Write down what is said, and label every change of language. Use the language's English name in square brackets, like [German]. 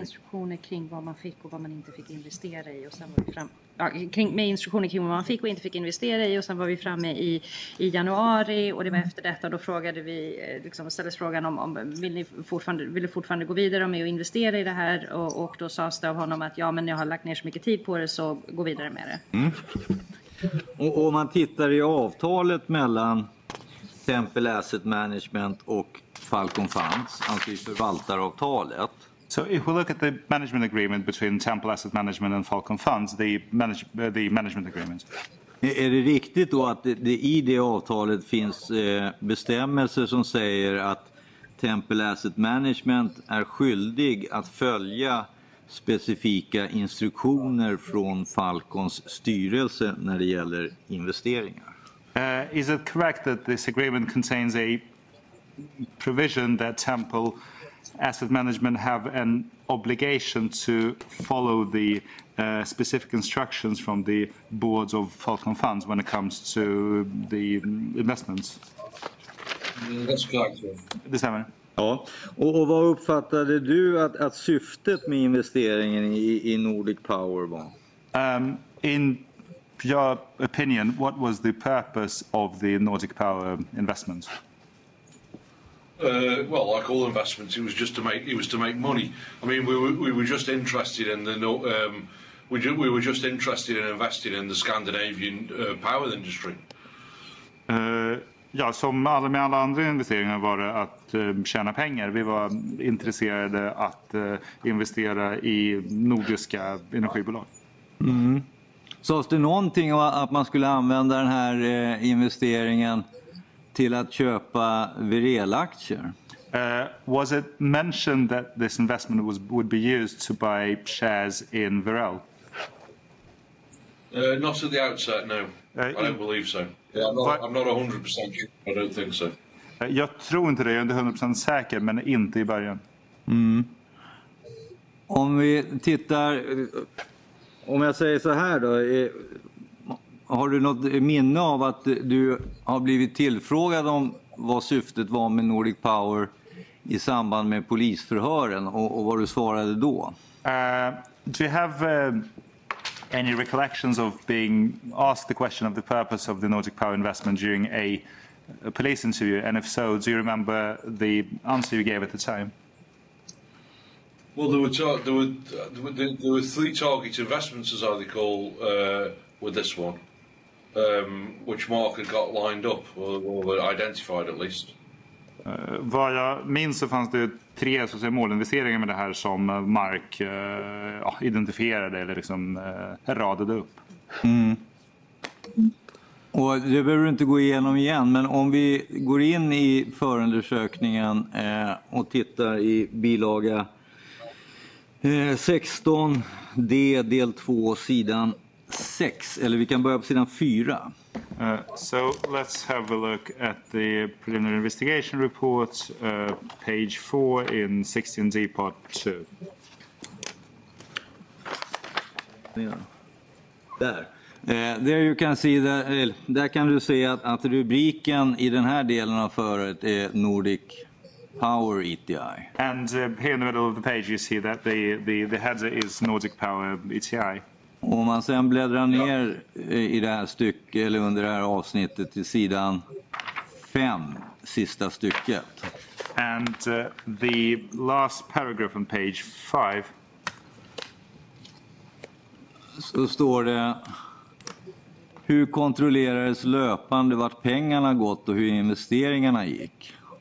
[Swedish] Instruktioner kring vad man fick och vad man inte fick investera i, och sen var vi fram med instruktioner kring vad man fick och inte fick investera i, och sen var vi framme i januari, och det var efter detta då frågade vi ställdes frågan om vill du fortfarande gå vidare med att investera i det här, och då sades det av honom att ja, men jag har lagt ner så mycket tid på det, så gå vidare med det. Och om man tittar i avtalet mellan Temple Asset Management och Falcon Funds, alltså i förvaltaravtalet. [English] So if we look at the management agreement between Temple Asset Management and Falcon Funds, the management agreement. [Swedish] Är det riktigt då att det i det avtalet finns bestämmelser som säger att Temple Asset Management är skyldig att följa specifika instruktioner från Falcons styrelse när det gäller investeringar? [English] Is it correct that this agreement contains a provision that Temple Asset Management have an obligation to follow the specific instructions from the boards of Falcon Funds when it comes to the investments? That's correct. [Swedish] Det stämmer. Ja, och vad uppfattade du att syftet med investeringen i Nordic Power var? [English] In your opinion, what was the purpose of the Nordic Power investment? Well, like all investments, it was to make money. I mean, we were just interested in we were just interested in investing in the Scandinavian power industry. [Swedish] Ja, som med alla andra investeringar var det att tjäna pengar. Vi var intresserade att investera i nordiska energibolag. Mm. Så det någonting om att man skulle använda den här investeringen till att köpa Werel-aktier? [English] Was it mentioned that this investment would be used to buy shares in Werel? Not at the outset, no. I don't believe so. Yeah, I'm not 100% sure. I don't think so. [Swedish] Jag tror inte det, jag är inte 100% säker, men inte i början. Mm. Om vi tittar, om jag säger så här då, har du något minne av att du har blivit tillfrågad om vad syftet var med Nordic Power i samband med polisförhören och vad du svarade då? [English] Do you have any recollections of being asked the question of the purpose of the Nordic Power investment during a police interview? And if so, do you remember the answer you gave at the time? Well, there were three target investments, as I recall, with this one, which Mark had got lined up or identified at least. [Swedish] Vad jag minns så fanns det 3 så att säga, målinvesteringar med det här som Mark identifierade eller liksom radade upp. Mm. Och det behöver du inte gå igenom igen, men om vi går in i förundersökningen och tittar i bilaga 16D del 2 sidan 6, eller vi kan börja på sidan 4. [English] So let's have a look at the preliminary investigation report, page 4 in 16D part 2. [Swedish] Där. [English] There you can see [Swedish] där kan du se att rubriken i den här delen av föret är Nordic Power ETI. [English] And here in the middle of the page you see that the header is Nordic Power ETI. [Swedish] Om man sen bläddrar ner i det här stycket eller under det här avsnittet till sidan 5, sista stycket. [English] And the last paragraph on page 5. [Swedish] Så står det: hur kontrollerades löpande vart pengarna gått och hur investeringarna gick?